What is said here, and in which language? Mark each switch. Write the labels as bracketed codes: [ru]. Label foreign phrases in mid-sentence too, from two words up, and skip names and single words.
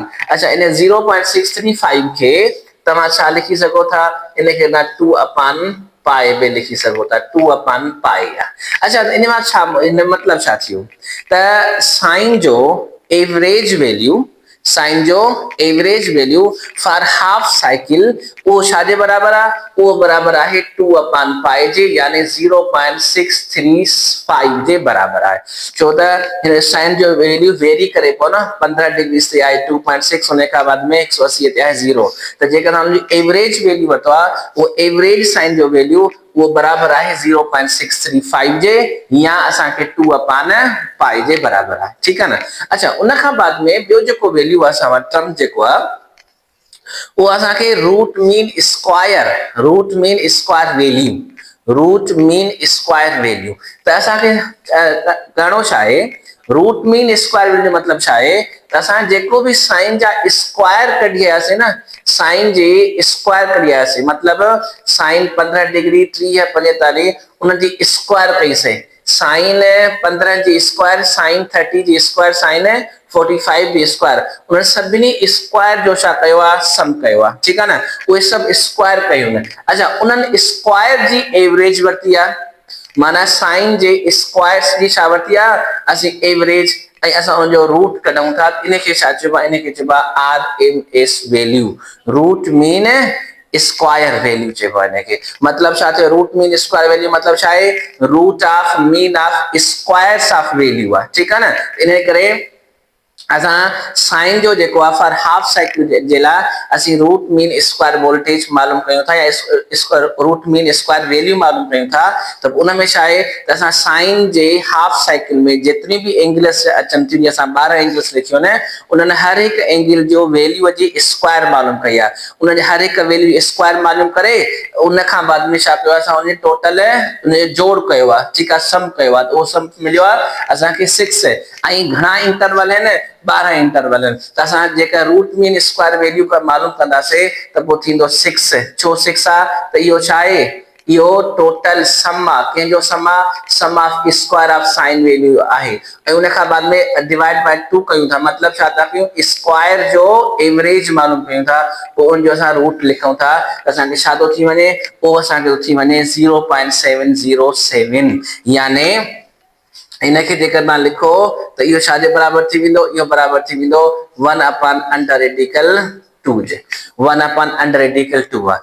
[sd] अच्छा इन 0.635 के तव्हां छा लिखी सघो था, इनखे ना 2 [en] upon pi [sd] बि लिखी सघो था, 2 [en] upon pi [sd] आहे। अच्छा इन मां छा इन मतलब छा थियो त साइन जो [en] average value, [sd] साइन जो [en] average value for half cycle [sd] वो छाजे बराबर आहे, वो बराबर आहे 2 [en] upon pi [sd] जे, यानी 0.635 जे बराबर आहे। छो त साइन जो वैल्यू वेरी करे पो ना, 15 डिग्री से आहे 2.6, उन खां बाद में 180 ते आहे 0। त जेकर हम [en] average value [sd] वठो आहे वो एवरेज साइन जो वैल्यू वो बराबर आहे 0.635 जे, या असांखे 2 [en] upon pi [sd] जे बराबर आहे। [ur] ٹھیک ہے نا. [sd] अच्छा उन खां बाद में ॿियो जेको वैल्यू आहे असां वटि टर्म जेको आहे वो असांखे [en] root mean square value, root mean square value. [sd] त असांखे करणो छा आहे, [en] root mean square value [sd] मतलब छा आहे त असां जेको भी साइन जा स्क्वायर कढी आयासीं न, साइन जे स्क्वायर कढी आयासीं मतलब साइन 15 डिग्री 30 45 उन जी स्क्वायर कईसीं, साइन 15 जी स्क्वायर, साइन 30 जी स्क्वायर, साइन 45 जी स्क्वायर, उन सभिनी स्क्वायर जो छा कयो आहे सम कयो आहे। ठीक आहे न, उहे सभु स्क्वायर कयूं न। अच्छा उन्हनि स्क्वायर जी एवरेज वरिती आहे, माना साइन जे स्क्वायर्स जी छा वरिती आहे असीं एवरेज, ऐं असां उनजो रूट कढूं था, इनखे छा चइबो आहे, इनखे चइबो आहे [en] RMS value, root mean square value [sd] चइबो आहे इनखे। मतलब छा थियो, [en] root mean square value [sd] मतलब छा आहे, [en] root of mean of squares of value [sd] आहे। ठीक आहे न। इन करे असां साइन जो जेको आहे [en] for half cycle [sd] जे लाइ असीं [en] root mean square voltage [sd] मालूम कयूं था, या [en] root mean square value [sd] मालूम कयूं था। त उन में छा आहे त असां साइन जे [en] half cycle [sd] में जेतिरी भी एंगल्स अचनि थियूं, असां 12 एंगल्स लिखियो न, उन्हनि हर हिकु एंगल जो वैल्यू जी स्क्वायर मालूम कई आहे, उन जे हर हिकु वैल्यू स्क्वायर मालूम करे उन खां बाद में छा कयो आहे, असां उन टोटल उन जोड़ कयो आहे। ठीक आहे, सम कयो आहे, त उहो सम मिलियो आहे असांखे 6। ऐं घणा इंटरवल आहिनि, 12 इंटरवल आहिनि। त असां जेका [en] root mean square value [sd] मालूम कंदासीं त पोइ थींदो 6। छो 6 आहे त इहो छा आहे, इहो [en] total sum [sd] आहे, कंहिंजो सम आहे, [en] sum of square of sine value [sd] आहे। ऐं उन खां बाद में [en] divide by [sd] 2 कयूं था, मतलब छा था कयूं, स्क्वायर जो एवरेज मालूम कयूं था, पोइ उनजो असां रूट लिखूं था, त असांखे छा थो थी वञे, पोइ असांखे थी वञे 0.707, यानी इनखे जेकर मां लिखो त इहो छाजे बराबर थी वेंदो, इहो बराबर थी वेंदो 1 [en] upon under radical [sd] 2 जे, 1 [en] upon under radical [sd] 2 आहे।